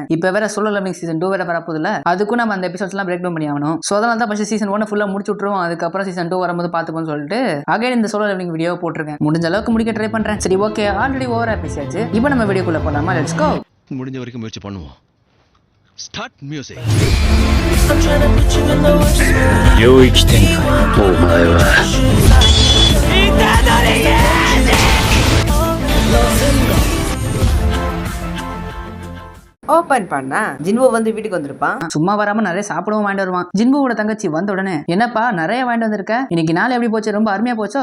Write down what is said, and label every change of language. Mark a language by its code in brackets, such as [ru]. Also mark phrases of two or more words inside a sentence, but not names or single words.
[ta] இப்போ வேற சோலோ லெவலிங் சீசன் 2 வேற வரப்போகுதுல, அதுக்கும் நம்ம அந்த எபிசோட்ஸ்லாம் பிரேக் டவுன் பண்ணி ஆகணும். ஸோ அதனால தான் ஃபர்ஸ்ட் சீசன் 1 ஃபுல்லா முடிச்சு விட்டுருவோம், அதுக்கப்புறம் சீசன் 2 வரும்போது பார்த்துக்கோன்னு சொல்லிட்டு அகைன் இந்த சோலோ லெவலிங் வீடியோ போட்டிருக்கேன். முடிஞ்ச அளவுக்கு முடிக்க ட்ரை பண்றேன். சரி, ஓகே, ஆல்ரெடி ஓவரா பேசியாச்சு. இப்போ நம்ம வீடியோக்குள்ள போலாமா? லெட்ஸ் கோ. முடிஞ்ச வரைக்கும் முயற்சி பண்ணுவோம். ஸ்டார்ட் மியூசிக். [ja] 領域展開。お前は [ta] ஓபன் பண்ணா ஜின்வோ வந்து வீட்டுக்கு வந்திருப்பான். சும்மா வராம நிறைய சாப்பிடவும் வாங்கிட்டு வருவான். ஜின்புவோட தங்கச்சி வந்த உடனே, என்னப்பா நிறைய வாங்கிட்டு வந்திருக்க, இன்னைக்கு நாள் எப்படி போச்சு, ரொம்ப அருமையா போச்சோ?